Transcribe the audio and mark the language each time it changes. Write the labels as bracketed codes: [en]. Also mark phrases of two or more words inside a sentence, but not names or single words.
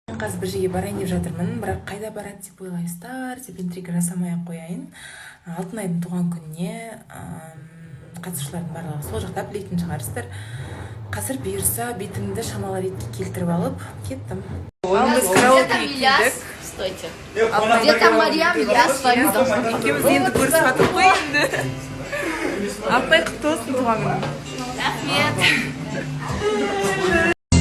[kk] қазір бір жерге барайын деп жатырмын, бірақ қайда барады деп ойлайсыздар деп интрига жасамай-ақ қояйын. Алтынайдың туған күніне қатысушылардың барлығы сол жақта білетін шығарсыздар. Қазір бұйырса бетімді шамалы ретке келтіріп алып кеттім. Біз караокеге келдік. [ru] Стойте. Где-то Марьям, я с вами должна. [kk] Екеуміз енді көрісіп жатыр ғой енді. Алтынай құтты болсын туған күнің. Рахмет.